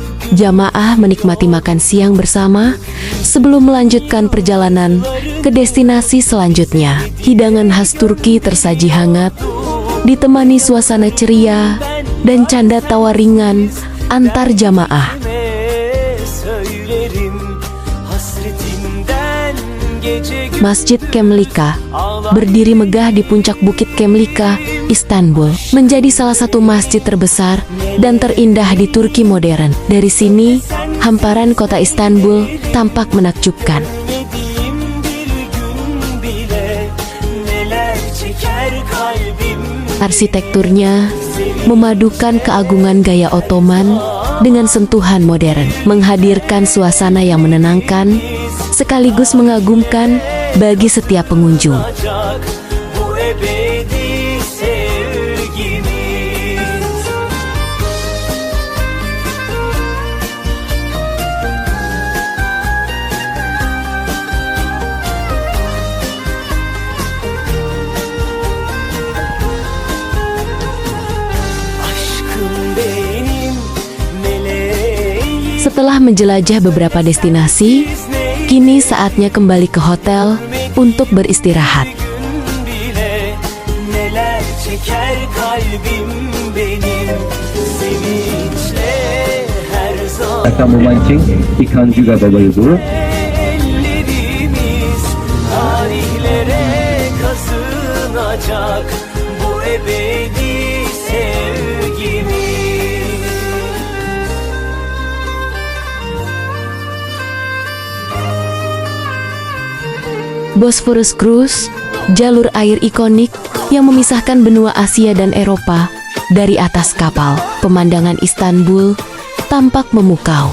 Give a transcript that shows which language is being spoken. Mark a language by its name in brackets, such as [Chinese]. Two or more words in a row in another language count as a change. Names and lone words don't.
[Indonesian] Jamaah menikmati makan siang bersama sebelum melanjutkan perjalanan ke destinasi selanjutnya. Hidangan khas Turki tersaji hangat, ditemani suasana ceria dan canda tawa ringan antar jamaah. [Turkish] ne söylerim hasretimden gece [Indonesian] Masjid Kemlika berdiri megah di puncak Bukit Kemlika, Istanbul, menjadi salah satu masjid terbesar dan terindah di Turki modern. Dari sini, hamparan kota Istanbul tampak menakjubkan. [Turkish] görmediğim bir gün bile, neler çeker kalbim. [Indonesian] Arsitekturnya memadukan keagungan gaya Ottoman dengan sentuhan modern, menghadirkan suasana yang menenangkan sekaligus mengagumkan bagi setiap pengunjung. [Turkish] Olacak bu ebedi sevgimiz. Aşkım benim meleğim. [Indonesian] Setelah menjelajah beberapa destinasi, kini saatnya kembali ke hotel untuk beristirahat. [Turkish] Gün bile neler çeker kalbim benim. [Indonesian] akan memancing ikan juga Bapak Ibu. [Turkish] Ellerimiz tarihlere kazınacak bu ebedi sevgimiz. [Indonesian] Bosphorus Cruise, jalur air ikonik yang memisahkan benua Asia dan Eropa. Dari atas kapal, pemandangan Istanbul tampak memukau.